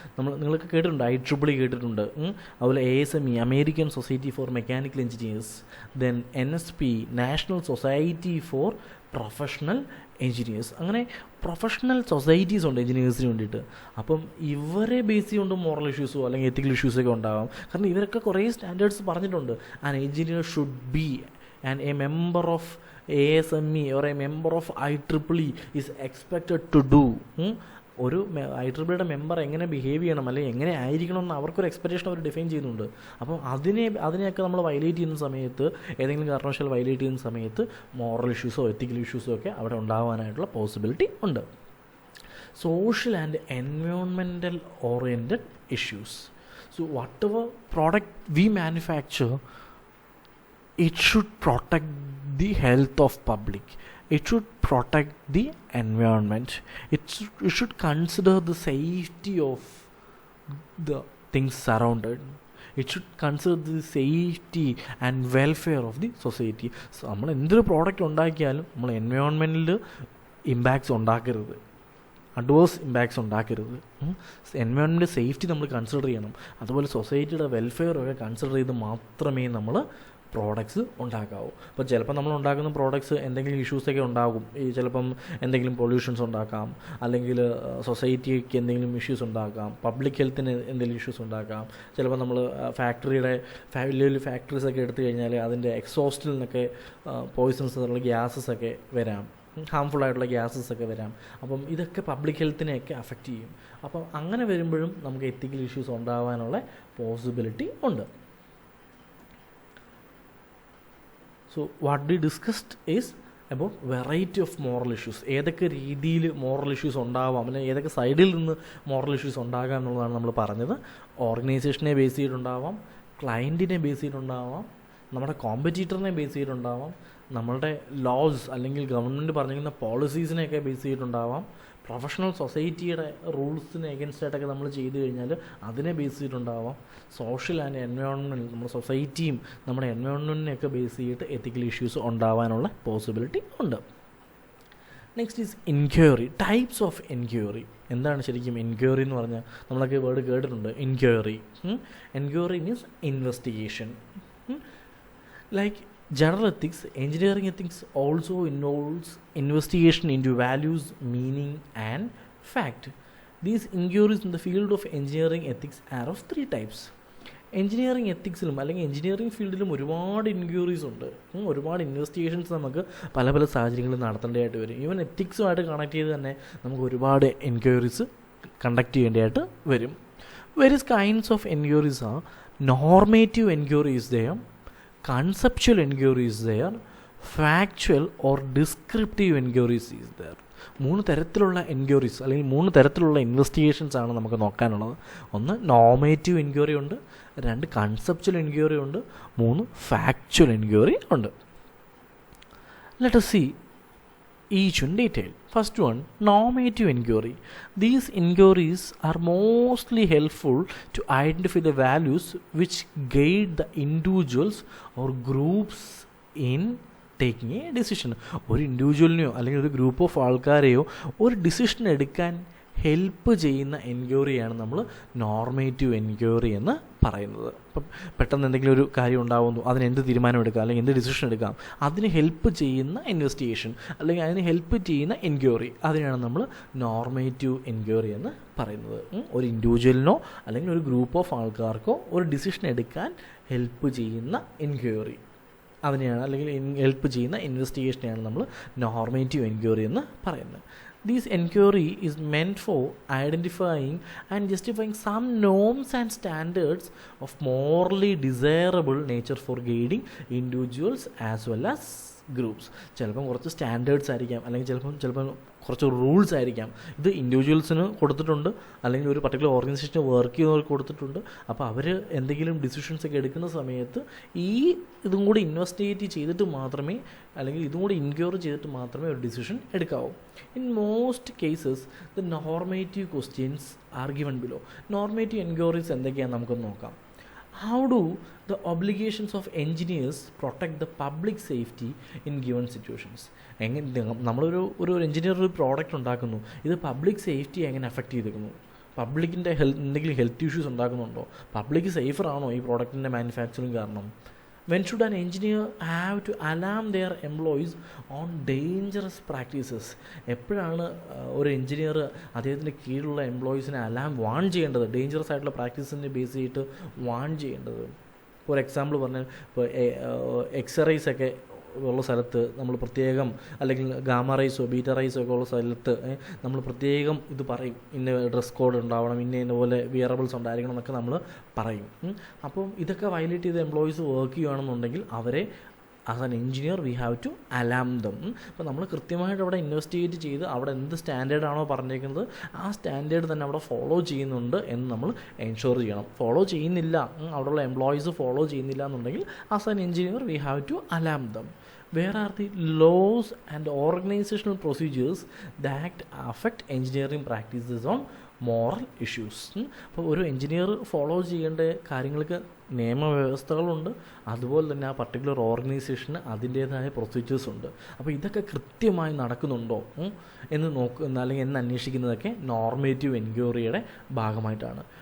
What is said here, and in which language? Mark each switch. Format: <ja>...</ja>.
<ml>നിങ്ങൾക്ക് കേട്ടിട്ടുണ്ട്, IEEE കേട്ടിട്ടുണ്ട്, അതുപോലെ ASME, American society for mechanical engineers, then NSP, national society for professional engineers. അങ്ങനെ പ്രൊഫഷണൽ സൊസൈറ്റീസ് ഉണ്ട് എഞ്ചിനീയേഴ്സിന് വേണ്ടിയിട്ട്. അപ്പം ഇവരെ ബേസ് ചെയ്തുകൊണ്ട് മോറൽ ഇഷ്യൂസോ അല്ലെങ്കിൽ എത്തിക്കൽ ഇഷ്യൂസൊക്കെ ഉണ്ടാകാം. കാരണം ഇവരൊക്കെ കുറേ സ്റ്റാൻഡേർഡ്സ് പറഞ്ഞിട്ടുണ്ട്.</ml> <en>An engineer should be and a member of ASME or a member of IEEE is expected to do.</en> <ml>ഒരു IEEEയുടെ മെമ്പർ എങ്ങനെ ബിഹേവ് ചെയ്യണം അല്ലെങ്കിൽ എങ്ങനെ ആയിരിക്കണം എന്ന് അവർക്കൊരു എക്സ്പെക്റ്റേഷൻ അവർ ഡിഫൈൻ ചെയ്യുന്നുണ്ട്. അപ്പം അതിനെയൊക്കെ നമ്മൾ വയലേറ്റ് ചെയ്യുന്ന സമയത്ത്, ഏതെങ്കിലും കാരണവശാൽ വയലേറ്റ് ചെയ്യുന്ന സമയത്ത് മോറൽ ഇഷ്യൂസോ എത്തിക്കൽ ഇഷ്യൂസോ ഒക്കെ അവിടെ ഉണ്ടാകാനായിട്ടുള്ള പോസിബിലിറ്റി ഉണ്ട്.</ml> <en>Social and environmental oriented issues. So whatever product we manufacture, it should protect the health of public. it should protect the environment. It should consider the safety of the things surrounded. It should consider the safety and welfare of the society.</en> <ml>So നമ്മൾ എന്തൊരു product ഉണ്ടാക്കിയാലും നമ്മൾ എൻവയോൺമെൻറ്റിൽ impacts ഉണ്ടാക്കരുത്, adverse impacts ഉണ്ടാക്കരുത്. Environment safety നമ്മൾ consider ചെയ്യണം. അതുപോലെ സൊസൈറ്റിയുടെ വെൽഫെയറൊക്കെ കൺസിഡർ ചെയ്ത് മാത്രമേ നമ്മൾ പ്രോഡക്ട്സ് ഉണ്ടാക്കാവൂ. അപ്പോൾ ചിലപ്പോൾ നമ്മൾ ഉണ്ടാക്കുന്ന പ്രോഡക്ട്സ് എന്തെങ്കിലും ഇഷ്യൂസൊക്കെ ഉണ്ടാകും. ഈ ചിലപ്പം എന്തെങ്കിലും പൊല്യൂഷൻസ് ഉണ്ടാക്കാം, അല്ലെങ്കിൽ സൊസൈറ്റിക്ക് എന്തെങ്കിലും ഇഷ്യൂസ് ഉണ്ടാക്കാം, പബ്ലിക് ഹെൽത്തിന് എന്തെങ്കിലും ഇഷ്യൂസ് ഉണ്ടാക്കാം. ചിലപ്പോൾ നമ്മൾ ഫാക്ടറിയുടെ വലിയ വലിയ ഫാക്ടറീസൊക്കെ എടുത്തു കഴിഞ്ഞാൽ അതിൻ്റെ എക്സോസ്റ്റിൽ നിന്നൊക്കെ പോയ്സൺസ് ഉള്ള ഗ്യാസസൊക്കെ വരാം, ഹാംഫുൾ ആയിട്ടുള്ള ഗ്യാസസ് ഒക്കെ വരാം. അപ്പം ഇതൊക്കെ പബ്ലിക് ഹെൽത്തിനെയൊക്കെ അഫക്റ്റ് ചെയ്യും. അപ്പം അങ്ങനെ വരുമ്പോഴും നമുക്ക് എത്തിക്കൽ ഇഷ്യൂസ് ഉണ്ടാകാനുള്ള പോസിബിലിറ്റി ഉണ്ട്.</ml> <en>So what we discussed is about variety of moral issues.</en> <ml>ഏതൊക്കെ രീതിയിൽ മോറൽ ഇഷ്യൂസ് ഉണ്ടാവാം, അല്ലെങ്കിൽ ഏതൊക്കെ സൈഡിൽ നിന്ന് മോറൽ ഇഷ്യൂസ് ഉണ്ടാകാം എന്നുള്ളതാണ് നമ്മൾ പറഞ്ഞത്. ഓർഗനൈസേഷനെ ബേസ് ചെയ്തിട്ടുണ്ടാവാം, ക്ലയൻറ്റിനെ ബേസ് ചെയ്തിട്ടുണ്ടാവാം, നമ്മുടെ കോമ്പറ്റീറ്ററിനെ ബേസ് ചെയ്തിട്ടുണ്ടാവാം, നമ്മളുടെ ലോസ് അല്ലെങ്കിൽ ഗവൺമെൻറ് പറഞ്ഞിരിക്കുന്ന പോളിസീസിനെയൊക്കെ ബേസ് ചെയ്തിട്ടുണ്ടാവാം, പ്രൊഫഷണൽ സൊസൈറ്റിയുടെ റൂൾസിന് എഗൻസ്റ്റ് ആയിട്ടൊക്കെ നമ്മൾ ചെയ്തു കഴിഞ്ഞാൽ അതിനെ ബേസ് ചെയ്തിട്ടുണ്ടാവാം, സോഷ്യൽ ആൻഡ് എൻവയോൺമെൻറ്റ് നമ്മുടെ സൊസൈറ്റിയും നമ്മുടെ എൻവയോൺമെൻറ്റിനെയൊക്കെ ബേസ് ചെയ്തിട്ട് എത്തിക്കൽ ഇഷ്യൂസ് ഉണ്ടാവാനുള്ള പോസിബിലിറ്റി ഉണ്ട്.</ml> <en>Next is enquiry. Types of enquiry.</en> <ml>എന്താണ് ശരിക്കും എൻക്വയറി എന്ന് പറഞ്ഞാൽ? നമ്മളൊക്കെ വേർഡ് കേട്ടിട്ടുണ്ട് enquiry.</ml> <en>Enquiry means investigation. Like general ethics, engineering ethics also involves investigation into values, meaning and fact. These inquiries in the field of engineering ethics are of three types.</en> <ml>Engineering എത്തിക്സിലും അല്ലെങ്കിൽ engineering ഫീൽഡിലും ഒരുപാട് enquiries ഉണ്ട്, ഒരുപാട് investigations നമുക്ക് പല പല സാഹചര്യങ്ങളിൽ നടത്തേണ്ടതായിട്ട് വരും. Even എത്തിക്സുമായിട്ട് connect ചെയ്ത് തന്നെ നമുക്ക് ഒരുപാട് എൻക്വയറീസ് കണ്ടക്ട് ചെയ്യേണ്ടതായിട്ട് വരും.</ml> <en>Various kinds of enquiries are normative enquiries there, conceptual enquiry is there, factual or descriptive enquiries is there.</en> <ml>3 തരത്തിലുള്ള എൻക്വയറീസ് അല്ലെങ്കിൽ 3 തരത്തിലുള്ള ഇൻവെസ്റ്റിഗേഷൻസ് ആണ് നമുക്ക് നോക്കാനുള്ളത്. 1 നോർമേറ്റീവ് എൻക്വയറി ഉണ്ട്, 2 കൺസെപ്ച്വൽ എൻക്വയറി ഉണ്ട്, 3 ഫാക്ച്വൽ എൻക്വയറി ഉണ്ട്.</ml> <en>Let us see each in detail. First one, normative inquiry. These inquiries are mostly helpful to identify the values which guide the individuals or groups in taking a decision.</en> <ml>ഒരു ഇൻഡിവിജ്വലിനെയോ അല്ലെങ്കിൽ ഒരു group of ആൾക്കാരെയോ ഒരു decision എടുക്കാൻ help ചെയ്യുന്ന എൻക്വയറിയാണ് നമ്മൾ normative enquiry എന്ന് പറയുന്നത്. ഇപ്പം പെട്ടെന്ന് എന്തെങ്കിലും ഒരു കാര്യം ഉണ്ടാകുന്നു, അതിന് എന്ത് തീരുമാനം എടുക്കാം അല്ലെങ്കിൽ എന്ത് ഡിസിഷൻ എടുക്കാം, അതിന് ഹെൽപ്പ് ചെയ്യുന്ന ഇൻവെസ്റ്റിഗേഷൻ അല്ലെങ്കിൽ അതിന് ഹെൽപ്പ് ചെയ്യുന്ന എൻക്വയറി, അതിനാണ് നമ്മൾ നോർമേറ്റീവ് എൻക്വയറി എന്ന് പറയുന്നത്. ഒരു ഇൻഡിവിജ്വലിനോ അല്ലെങ്കിൽ ഒരു ഗ്രൂപ്പ് ഓഫ് ആൾക്കാർക്കോ ഒരു ഡിസിഷൻ എടുക്കാൻ ഹെൽപ്പ് ചെയ്യുന്ന എൻക്വയറി, അതിനെയാണ് അല്ലെങ്കിൽ ഹെൽപ്പ് ചെയ്യുന്ന ഇൻവെസ്റ്റിഗേഷനെയാണ് നമ്മൾ നോർമേറ്റീവ് എൻക്വയറി എന്ന് പറയുന്നത്.</ml> <en>This inquiry is meant for identifying and justifying some norms and standards of morally desirable nature for guiding individuals as well as groups.</en> <ml>ചിലപ്പം കുറച്ച് സ്റ്റാൻഡേർഡ്സ് ആയിരിക്കാം, അല്ലെങ്കിൽ ചിലപ്പം കുറച്ച് റൂൾസ് ആയിരിക്കാം. ഇത് ഇൻഡിവിജ്വൽസിന് കൊടുത്തിട്ടുണ്ട്, അല്ലെങ്കിൽ ഒരു പർട്ടിക്കുലർ ഓർഗനൈസേഷന് വർക്ക് ചെയ്യുന്നവർക്ക് കൊടുത്തിട്ടുണ്ട്. അപ്പോൾ അവർ എന്തെങ്കിലും ഡിസിഷൻസ് ഒക്കെ എടുക്കുന്ന സമയത്ത് ഇതും കൂടി ഇൻവെസ്റ്റിഗേറ്റ് ചെയ്തിട്ട് മാത്രമേ, അല്ലെങ്കിൽ ഇതും കൂടി എൻക്വയറി ചെയ്തിട്ട് മാത്രമേ ഒരു decision എടുക്കാവൂ.</ml> <en>In most cases the normative questions are given below.</en> <ml>Normative enquiries എന്തൊക്കെയാണെന്ന് നമുക്കൊന്ന് നോക്കാം.</ml> <en>How do the obligations of engineers protect the public safety in given situations?</en> <ml>നമ്മളൊരു എഞ്ചിനീയർ ഒരു പ്രോഡക്റ്റ് ഉണ്ടാക്കുന്നു, ഇത് പബ്ലിക് സേഫ്റ്റി എങ്ങനെ അഫക്റ്റ് ചെയ്തിരിക്കുന്നു, പബ്ലിക്കിൻ്റെ എന്തെങ്കിലും ഹെൽത്ത് ഇഷ്യൂസ് ഉണ്ടാക്കുന്നുണ്ടോ, പബ്ലിക് സേഫറാണോ ഈ പ്രോഡക്റ്റിൻ്റെ മാനുഫാക്ചറിങ് കാരണം?</ml> <en>When should an engineer have to alarm their employees on dangerous practices?</en> <ml>എപ്പോഴാണ് ഒരു എഞ്ചിനീയർ അദ്ദേഹത്തിൻ്റെ കീഴിലുള്ള എംപ്ലോയീസിനെ വാൺ ചെയ്യേണ്ടത്, ഡേഞ്ചറസ് ആയിട്ടുള്ള പ്രാക്ടീസിനെ ബേസ് ചെയ്തിട്ട് വാൺ ചെയ്യേണ്ടത്? ഫോർ എക്സാമ്പിൾ പറഞ്ഞാൽ, ഇപ്പോൾ എക്സ്റേസ് ഒക്കെ ഉള്ള സ്ഥലത്ത് നമ്മൾ പ്രത്യേകം, അല്ലെങ്കിൽ ഗാമ റൈസോ ബീറ്റ റൈസോ ഒക്കെ ഉള്ള സ്ഥലത്ത് നമ്മൾ പ്രത്യേകം ഇത് പറയും, ഇന്ന ഡ്രസ് കോഡ് ഉണ്ടാവണം, ഇന്ന പോലെ വിയറബിൾസ് ഉണ്ടായിരിക്കണം എന്നൊക്കെ നമ്മൾ പറയും. അപ്പം ഇതൊക്കെ വയലേറ്റ് ചെയ്ത് എംപ്ലോയീസ് വർക്ക് ചെയ്യുകയാണെന്നുണ്ടെങ്കിൽ അവരെ</ml> <en>As an engineer we have to alarm them.</en> <ml>അപ്പോൾ നമ്മൾ കൃത്യമായിട്ട് അവിടെ ഇൻവെസ്റ്റിഗേറ്റ് ചെയ്ത് അവിടെ എന്ത് സ്റ്റാൻഡേർഡാണോ പറഞ്ഞേക്കുന്നത് ആ സ്റ്റാൻഡേർഡ് തന്നെ അവിടെ ഫോളോ ചെയ്യുന്നുണ്ട് എന്ന് നമ്മൾ എൻഷുർ ചെയ്യണം. ഫോളോ ചെയ്യുന്നില്ല, അവിടെയുള്ള എംപ്ലോയീസ് ഫോളോ ചെയ്യുന്നില്ല എന്നുണ്ടെങ്കിൽ</ml> <en>As an engineer we have to alarm them. Where are the laws and organizational procedures that affect engineering practices on moral issues?</en> <ml>അപ്പോൾ ഒരു എഞ്ചിനീയർ ഫോളോ ചെയ്യേണ്ട കാര്യങ്ങൾക്ക് നിയമവ്യവസ്ഥകളുണ്ട്, അതുപോലെ തന്നെ ആ പർട്ടിക്കുലർ ഓർഗനൈസേഷന് അതിൻ്റേതായ പ്രൊസീജിയേഴ്സ് ഉണ്ട്. അപ്പോൾ ഇതൊക്കെ കൃത്യമായി നടക്കുന്നുണ്ടോ എന്ന് അല്ലെങ്കിൽ എന്ന് അന്വേഷിക്കുന്നതൊക്കെ നോർമേറ്റീവ് എൻക്വയറിയുടെ ഭാഗമായിട്ടാണ്.</ml>